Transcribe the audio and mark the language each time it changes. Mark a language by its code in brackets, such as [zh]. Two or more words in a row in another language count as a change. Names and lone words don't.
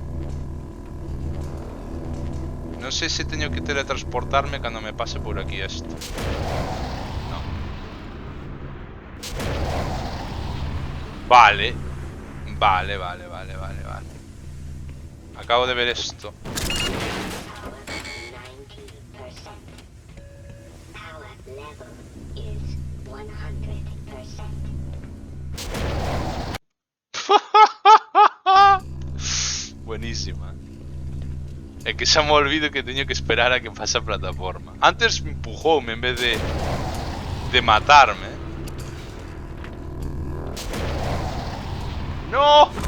[gl] Non sei se teño que teletransportarme cando me pase por aquí isto. Non. Vale. Acabo de ver esto. [en] Power level is 100%. [gl] Buenísima. É que xa me olvido que teño que esperar a que pase a plataforma. Antes empujoume en vez de matarme. ¡No!